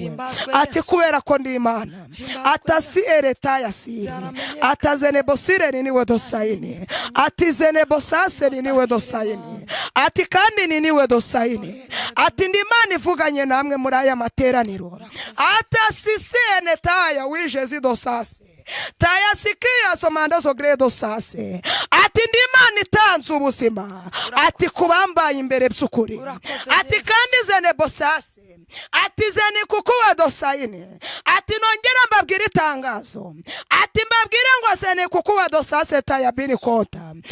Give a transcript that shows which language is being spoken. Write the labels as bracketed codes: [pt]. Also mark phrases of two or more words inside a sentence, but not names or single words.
[rw] Uhimbazwe Ati Yesu. kubera ko ndi Imana. Uhimbazwe Ati asi Yesu. ere taya siri. Byaramenyekanye. Ati zene bosire ni niwe dosayini. Ati zene bosase ni niwe dosayini. Ati kandi ni niwe dosayini. Ati ndi Imana ivuganye namwe muri aya materaniro. Ati asi ene taya wije zi dosase. Taya sikia somando zo gre dosase. Ati ndi Imana itanze ubuzima. Ati kubambaye imbere by'ukuri. Urakoze Ati Yesu. kandi zene bosase. Ati zene kuko wa dosayini. Ati nongera mbabwire itangazo. Ati mbabwire ngo zene kuko wa dosase taya bini kota.